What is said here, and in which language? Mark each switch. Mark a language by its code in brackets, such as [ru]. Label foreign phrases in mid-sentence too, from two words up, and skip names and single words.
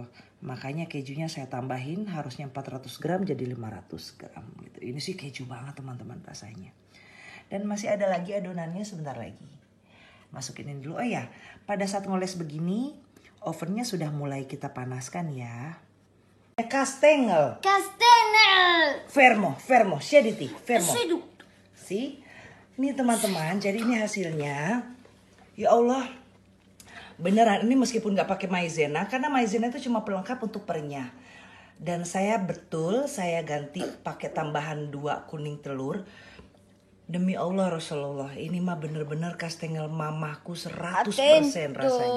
[id] Makanya kejunya saya tambahin, harusnya 400 gram jadi 500 gram gitu. Ini sih keju banget teman-teman rasanya. Dan masih ada lagi adonannya sebentar lagi. Masukin ini dulu. Oh ya, pada saat ngoles begini, ovennya sudah mulai kita panaskan ya. [it] Castengel. Fermo, sciaditi, fermo. Si, [id] ini teman-teman, jadi ini hasilnya. [ar] يا الله, [id] beneran ini meskipun nggak pakai maizena, karena maizena itu cuma pelengkap untuk perenyah. Dan saya ganti pakai tambahan 2 kuning telur. Demi Allah Rasulullah, ini mah bener-bener kastengel mamahku 100% rasanya.